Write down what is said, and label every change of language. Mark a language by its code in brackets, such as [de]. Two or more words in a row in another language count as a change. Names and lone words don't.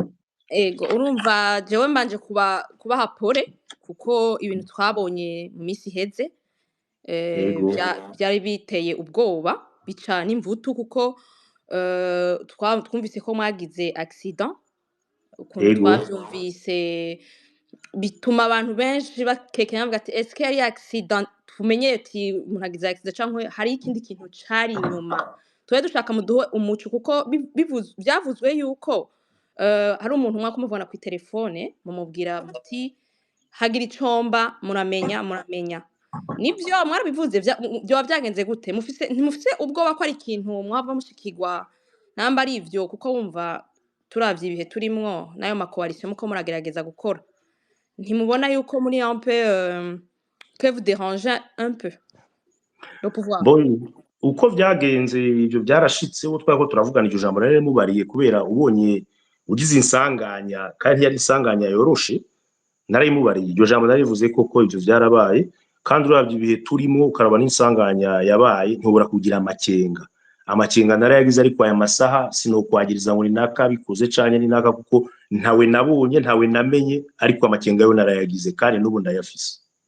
[rn] Ego urumva jewe mbanje kubaha pole kuko ibintu twabonye mu misi iheze byari biteye ubwoba bica n'imvutu kuko twumvise ko mwagize accident ukuntu twavyumvise bituma abantu benshi bakekenya bavuga ati [fr] est-ce que [rn] yari accident tumenye ati umuntu agize accident canke hari ikindi kintu cari inyuma twe dushaka muduhe umuco kuko byavuzwe yuko hari umuntu umwe kumuvana ku telefone mumubwira muti hagira icomba muramenya nivyo mwarabivuze byo byagenze gute ntimufise ubwoba ko ari ikintu mwava mushikirwa namba ari ivyo kuko wumva turavye ibihe turimwo nayo makoalition muko muragerageza gukora ntimubona yuko muri [fr] un peu que vous dérangez un peu le pouvoir [rn] uko byagenze ibyo byarashitse wo twako turavugana iryo jambo rero mubariye kubera ubonye ugize insanganya kandi yari insanganya yoroshe narayimubariye iryo jambo narivuze koko ibyo byarabaye kandi uravye ibihe turimo ukaraba n'insanganya yabaye ntubura kugira amakenga narayagize ariko aya masaha sinokwagiriza ngo ni naka bikoze canye ni naka kuko ntawe nabonye ntawe namenye ariko amakenga yo narayagize kandi n'ubu ndayafise.